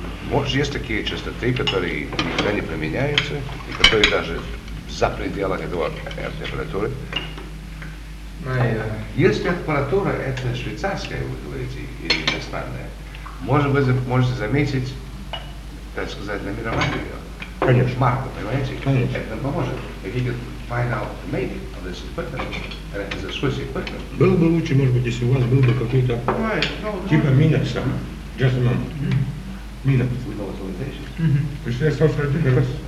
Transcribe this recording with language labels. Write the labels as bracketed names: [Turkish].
[Russian] Может, есть такие частоты, которые никогда не применяются, и которые даже за пределами этого температуры. Если аппаратура это швейцарская, вы говорите, или иностранная, может быть, можете заметить, так сказать, номерование ее. Конечно. Марку, понимаете? Конечно. Это нам поможет. [English] If you can find out the make of this equipment, and it is a Swiss equipment. [Russian] Было бы лучше, может быть, если у вас был бы какой-то типа minutes. [English] Just a moment. Minutes. With all its limitations. [Russian] То есть я стал сравнить как раз...